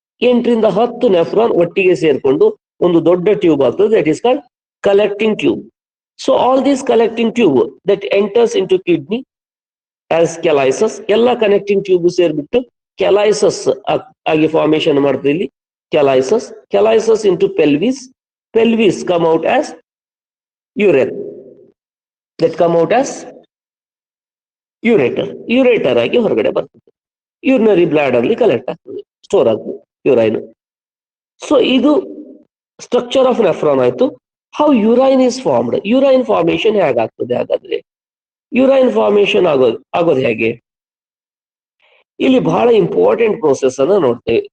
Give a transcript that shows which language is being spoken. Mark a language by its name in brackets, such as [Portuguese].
[Kannada] 8ರಿಂದ 10 nephron ಒಟ್ಟಿಗೆ ಸೇರ್ಕೊಂಡು ಒಂದು ದೊಡ್ಡ ಟ್ಯೂಬ್ ಆಗ್ತದೆ, [English] That is called collecting tube. So all these collecting tube that enters into kidney as calyces, [Kannada] ಎಲ್ಲ ಕನೆಕ್ಟಿಂಗ್ ಟ್ಯೂಬ್ ಸೇರ್ಬಿಟ್ಟು ಕೆಲೈಸಸ್ ಆಗಿ ಫಾರ್ಮೇಶನ್ ಮಾಡ್ತದೆ ಇಲ್ಲಿ. [English] Calyces, calyces into pelvis, pelvis come out as urethra, that come out as ureter. [Kannada] ureter ಆಗಿ ಹೊರಗಡೆ ಬರ್ತದೆ. Urinary blood ಅಲ್ಲಿ collect ಆಗ್ತದೆ, store ಆಗ್ತದೆ ಯುರೈನ್. ಸೊ ಇದು ಸ್ಟ್ರಕ್ಚರ್ ಆಫ್ ನೆಫ್ರಾನ್ ಆಯ್ತು. [English] how urine is formed, [Kannada] ಯುರೈನ್ ಫಾರ್ಮೇಶನ್ ಹೇಗಾಗ್ತದೆ ಹಾಗಾದ್ರೆ? ಯುರೈನ್ ಫಾರ್ಮೇಶನ್ ಆಗೋದು ಹೇಗೆ? ಇಲ್ಲಿ ಬಹಳ ಇಂಪಾರ್ಟೆಂಟ್ ಪ್ರೋಸೆಸ್ ಅನ್ನ ನೋಡ್ತೇವೆ.